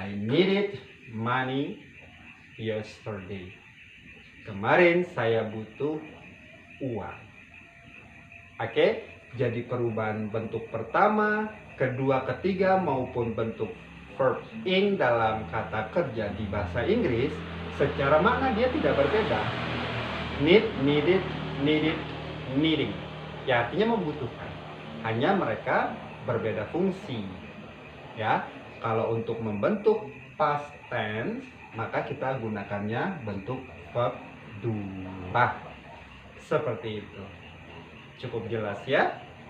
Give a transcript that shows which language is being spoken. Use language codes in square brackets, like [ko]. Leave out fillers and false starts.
[en] I needed money yesterday. [id] Kemarin saya butuh uang. Oke, jadi perubahan bentuk pertama, kedua, ketiga maupun bentuk verb ing dalam kata kerja di bahasa Inggris secara makna dia tidak berbeda. [en] Need, needed, needed, needing. [id] Ya, artinya membutuhkan. Hanya mereka berbeda fungsi. Ya, kalau untuk membentuk past tense maka kita gunakannya bentuk verb 2. Seperti itu. Cukup jelas ya?